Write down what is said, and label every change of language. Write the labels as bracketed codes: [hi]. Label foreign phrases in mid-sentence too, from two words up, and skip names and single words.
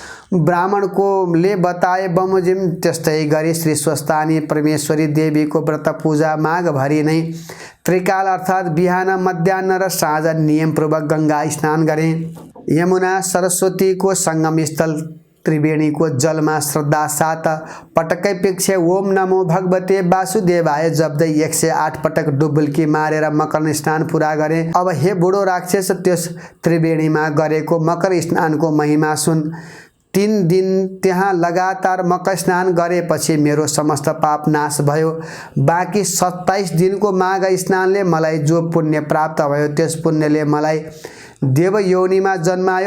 [ne] ब्राह्मणकोले बताए बमोजिम त्यस्तै गरी श्री स्वस्थानी परमेश्वरी देवीको व्रत पूजा माघभरि नै त्रिकाल अर्थात् बिहान मध्याह्न र साँझ नियमपूर्वक गङ्गा स्नान गरेँ। यमुना सरस्वतीको सङ्गम स्थल त्रिवेणीको जलमा श्रद्धा साथ पटकै पिच्छे [sa] ओम नमो भगवते वासुदेवाय [ne] जप्दै 108 पटक डुबुल्की मारेर मकर स्नान पुरा गरे। अब हे बुढो राक्षस त्यस त्रिवेणीमा गरेको मकर स्नानको महिमा सुन। 3 दिन त्यहाँ लगातार मकर स्नान गरेपछि मेरो समस्त पाप नाश भयो। बाँकी 27 दिनको माघ स्नानले मलाई जो पुण्य प्राप्त भयो त्यस पुण्यले मलाई देव योनिमा जन्मायो।